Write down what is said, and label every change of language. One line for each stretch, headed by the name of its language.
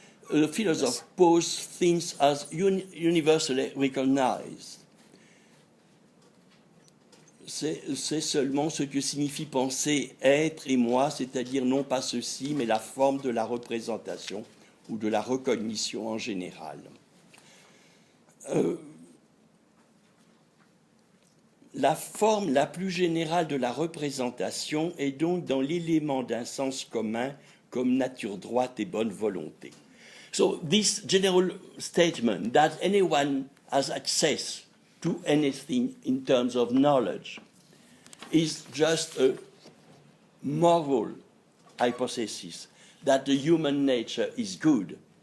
English: The philosophe poses things as universally recognized.
French: C'est seulement ce que signifie penser être et moi, c'est-à-dire non pas ceci, mais la forme de la représentation ou de la recognition en général. La forme la plus générale de la représentation est donc dans l'élément d'un sens commun comme nature droite et bonne volonté.
English: So this general statement that anyone has access to anything in terms of knowledge is just a moral hypothesis that the human nature is good.